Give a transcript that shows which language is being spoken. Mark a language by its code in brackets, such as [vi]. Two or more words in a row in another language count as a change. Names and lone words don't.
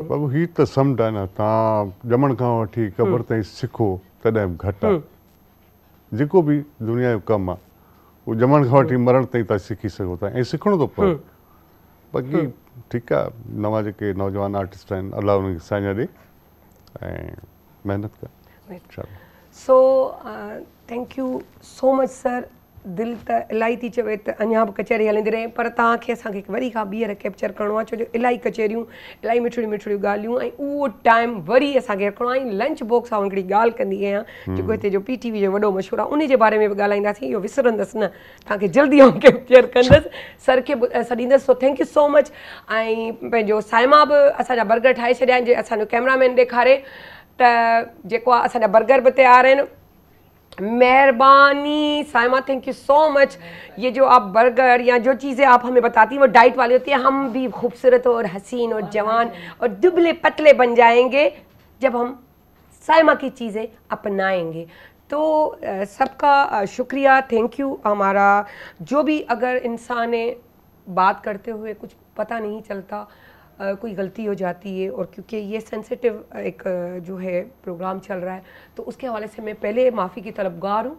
[sd] बाबू हीअ त समुझ आहे न, तव्हां ॼमण खां वठी क़बर ताईं सिखो तॾहिं बि घटि आहे। जेको बि दुनिया जो कमु आहे उहो ॼमण खां वठी मरण ताईं तव्हां सिखी सघो था ऐं सिखणो थो पए। बाक़ी ठीकु आहे, नवां जेके नौजवान आर्टिस्ट आहिनि, अलाह उन्हनि खे साइना ॾे ऐं महिनत कनि। [en] so thank you so much sir. [sd] दिलि त इलाही थी चवे त अञा बि कचहरी हलंदी रहे, पर तव्हांखे असांखे वरी खां ॿीहर कैप्चर करिणो आहे, छो जो इलाही कचहरियूं, इलाही मिठड़ियूं मिठड़ियूं ॻाल्हियूं, ऐं उहो टाइम वरी असांखे रखिणो आहे। ऐं [en] lunch box [sd] आहे हिकिड़ी ॻाल्हि कंदी आहियां जेको हिते जो PTV जो वॾो मशहूरु आहे, उन जे बारे में बि ॻाल्हाईंदासीं। इहो विसरंदसि न, तव्हांखे जल्दी आउं कैप्चर कंदसि, सर खे सॾींदसि। [en] so thank you so much. [sd] ऐं पंहिंजो साइमा बि असांजा बर्गर ठाहे छॾिया आहिनि, जे असांजो कैमरामैन ॾेखारे त जेको आहे असांजा बर्गर बि तयारु आहिनि। मेहरबानी साइमा, [en] thank you so much. [hi] ये जो आप बर्गर या जो चीज़ें आप हमें बताती हैं वो डाइट वाली होती है। हम भी खूबसूरत और हसीन और जवान और दुबले पतले बन जाएंगे जब हम साइमा की चीज़ें अपनाएंगे। तो सबका शुक्रिया, [en] thank you. [hi] हमारा जो भी अगर इंसान बात करते हुए कुछ पता नहीं चलता, कोई गलती हो जाती है, और क्योंकि ये सेंसिटिव एक जो है प्रोग्राम चल रहा है, तो उसके हवाले से मैं पहले माफ़ी की तलबगार हूँ।